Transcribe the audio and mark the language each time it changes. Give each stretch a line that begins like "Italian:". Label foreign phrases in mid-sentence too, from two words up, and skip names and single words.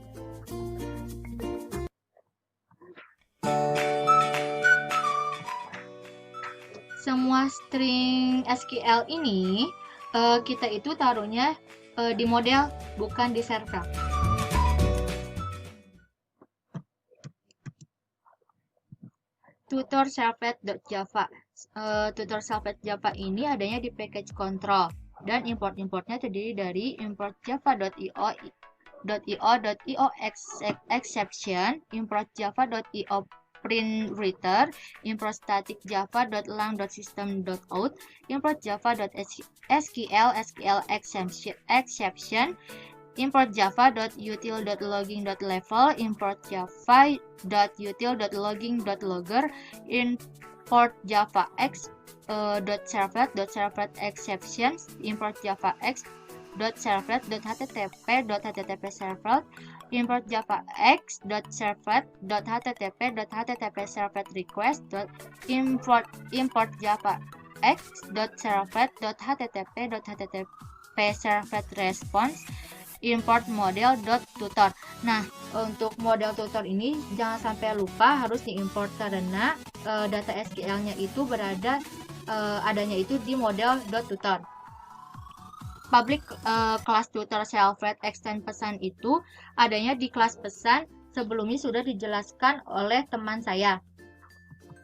Indonesian: Semua string SQL ini kita itu taruhnya di model, bukan di server. Tutor servlet.java. Tutor servlet.java ini adanya di package control, dan import-importnya terdiri dari
English: import java.io exception, import java.io print return, import static java.lang.system.out, import java.sql exception, import java.util.logging.level, import java.util.logging.logger, import javax.servlet exceptions, import javax.servlet.http.http-servlet, import javax.servlet.http.http-servlet request, import javax.servlet.http.http-servlet response, import model.tutor.
Indonesian: Nah, untuk model tutor ini jangan sampai lupa harus diimport karena data SQL-nya itu adanya itu di model.tutor.
English: Public class tutor servlet extend
Indonesian: pesan itu adanya di kelas pesan, sebelumnya sudah dijelaskan oleh teman saya.